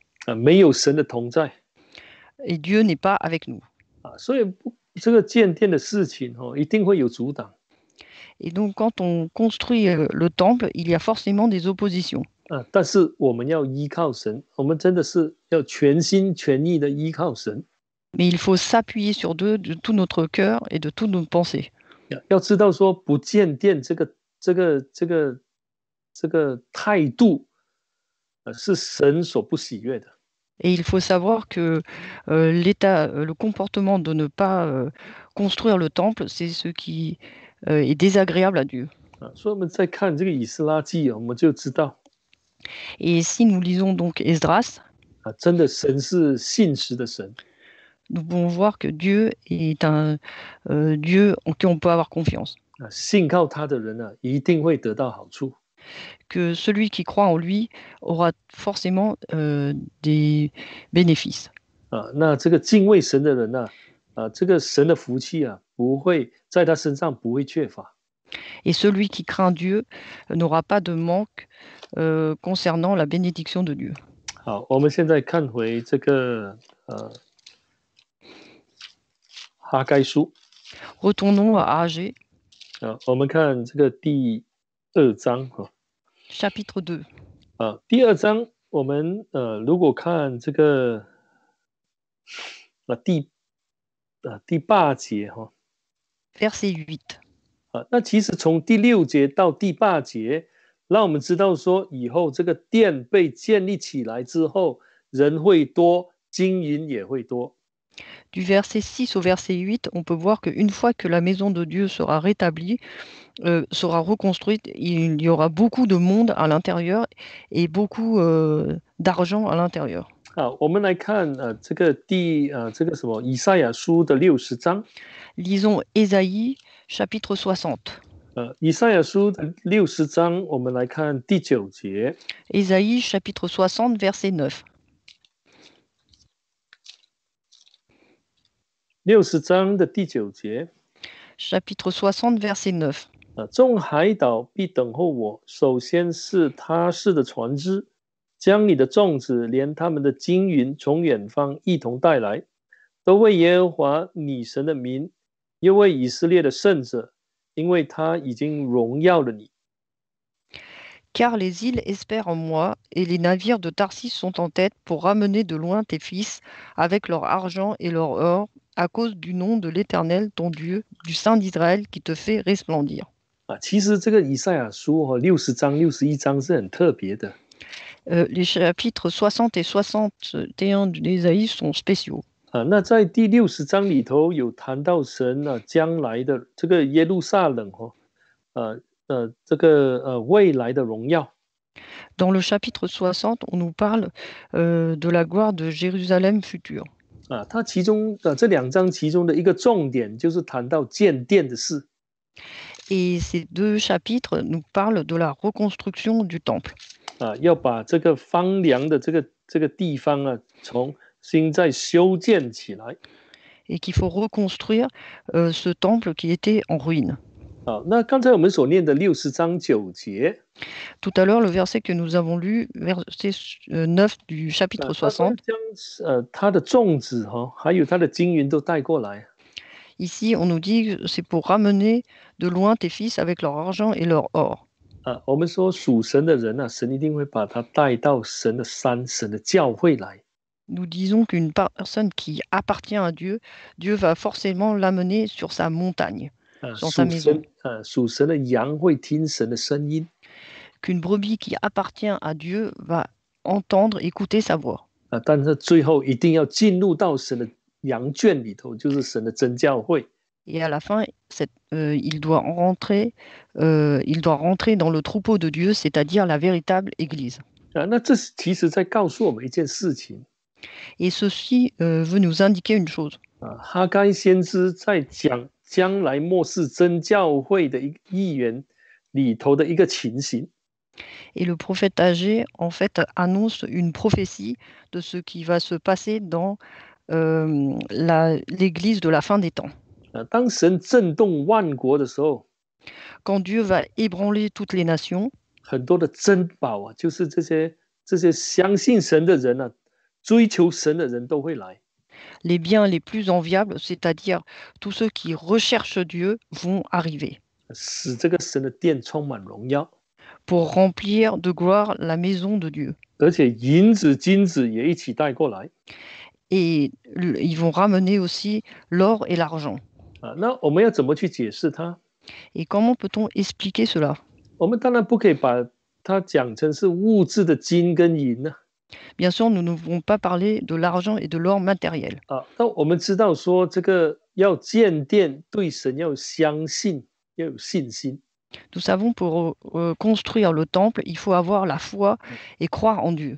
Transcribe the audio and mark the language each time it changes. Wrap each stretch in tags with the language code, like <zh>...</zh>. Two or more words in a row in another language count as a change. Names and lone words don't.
<zh>没有神的同在。</zh> <fr>Et Dieu n'est pas avec nous.</fr> <zh>所以这个建殿的事情一定会有阻挡。</zh> <fr>Et donc, quand on construit le temple, il y a forcément des oppositions.</fr> <zh>但是我们要依靠神，我们真的是要全心全意的依靠神。</zh> <fr>Mais il faut s'appuyer sur Dieu de tout notre cœur et de toutes nos pensées.</fr> <zh>要知道说不建殿这个态度，是神所不喜悦的。</zh> <fr>Et il faut savoir que le comportement de ne pas construire le temple, c'est ce qui est désagréable à Dieu.</fr> <zh>所以我们在看这个以斯拉记，我们就知道。</zh> <fr>Et si nous lisons donc Esdras,</fr> <zh>真的神是信实的神。</zh> <fr>nous pouvons voir que Dieu est un Dieu en qui on peut avoir confiance.</fr> <zh>信靠他的人一定会得到好处。</zh> <fr>Que celui qui croit en lui aura forcément des bénéfices.</fr> <zh>那这个敬畏神的人这个神的福气不会在他身上不会缺乏。</zh> <fr>Et celui qui craint Dieu n'aura pas de manque concernant la bénédiction de Dieu.</fr> <zh>好，我们现在看回这个哈该书。</zh> <fr>Retournons à Agé.</fr> <zh>我们看这个第2章</zh> <fr>Chapitre 2.</fr> <zh>第2章我们如果看这个第8节</zh> <fr>verset 8.</fr> <zh>那其实从第6节到第8节，让我们知道说，以后这个殿被建立起来之后，人会多，金银也会多。</zh> <fr>Du verset 6 au verset 8, on peut voir qu'une fois que la maison de Dieu sera rétablie, sera reconstruite, il y aura beaucoup de monde à l'intérieur et beaucoup d'argent à l'intérieur.</fr> <zh>好，我们来看这个以赛亚书的60章。</zh> <fr>Lisons Ésaïe, chapitre 60.</fr> <zh>以赛亚书的60章，我们来看第9节。</zh> <fr>Ésaïe, chapitre 60, verset 9.</fr> <zh>60 章的第9节。</zh> <fr>Chapitre 60, verset 9.</fr> <zh>众海岛必等候我，首先是他施的船只，将你的粽子连他们的金银从远方一同带来，都为耶和华你神的名，又为以色列的圣者，因为他已经荣耀了你。</zh> <fr>Car les îles espèrent en moi, et les navires de Tarsis sont en tête pour ramener de loin tes fils avec leur argent et leur or, à cause du nom de l'Éternel, ton Dieu, du Saint d'Israël qui te fait resplendir.</fr> <zh>其实这个以赛亚书60章、61章是很特别的。</zh> <fr>Les chapitres 60 et 61 d'Ésaïe sont spéciaux.</fr> <zh>那在第60章里头有谈到神将来的这个耶路撒冷这个未来的荣耀。</zh> <fr>Dans le chapitre 60, on nous parle de la gloire de Jérusalem future.</fr> <zh>它其中这2章其中的一个重点就是谈到建殿的事。</zh> <fr>Et ces deux chapitres nous parlent de la reconstruction du temple.</fr> <zh>要把这个荒凉的这个地方重新再修建起来。</zh> <fr>Et qu'il faut reconstruire ce temple qui était en ruine.</fr> <zh>那刚才我们所念的60章9节，</zh> <fr>Tout à l'heure, le verset que nous avons lu, verset 9 du chapitre 60,</fr> <zh>将它的粽子还有它的金银都带过来。</zh> <fr>ici on nous dit que c'est pour ramener de loin tes fils avec leur argent et leur or.</fr> <zh>我们说属神的人神一定会把他带到神的山、神的教会来。</zh> <fr>Nous disons qu'une personne qui appartient à Dieu, Dieu va forcément l'amener sur sa montagne, sur sa maison.</fr> <zh>属神的羊会听神的声音。</zh> <fr>Qu'une brebis qui appartient à Dieu va entendre, écouter sa voix.</fr> <zh>但是最后一定要进入到神的羊圈里头，就是神的真教会。</zh> <fr>Et à la fin, il doit rentrer dans le troupeau de Dieu, c'est-à-dire la véritable Église.</fr> <zh>那这其实在告诉我们一件事情。</zh> <fr>Et ceci veut nous indiquer une chose.</fr> <zh>哈该先知在讲将来末世真教会的一员里头的一个情形。</zh> <fr>Et le prophète Agé, en fait, annonce une prophétie de ce qui va se passer dans l'Église de la fin des temps.</fr> <zh>当神震动万国的时候，</zh> <fr>Quand Dieu va ébranler toutes les nations,</fr> <zh>很多的珍宝就是这些相信神的人追求神的人都会来。</zh> <fr>les biens les plus enviables, c'est-à-dire tous ceux qui recherchent Dieu, vont arriver</fr> <zh>使这个神的殿充满荣耀，</zh> <fr>pour remplir de gloire la maison de Dieu.</fr> <zh>而且银子、金子也一起带过来。</zh> <fr>Et ils vont ramener aussi l'or et l'argent.</fr> <zh>那我们要怎么去解释它？</zh> <fr>Et comment peut-on expliquer cela?</fr> <zh>我们当然不可以把它讲成是物质的金跟银呢。</zh> <fr>Bien sûr, nous ne pouvons pas parler de l'argent et de l'or matériel.</fr> <zh>但我们知道说，这个要建殿，对神要有相信，要有信心。</zh> <fr>Nous savons pour construire le temple, il faut avoir la foi et croire en Dieu.</fr>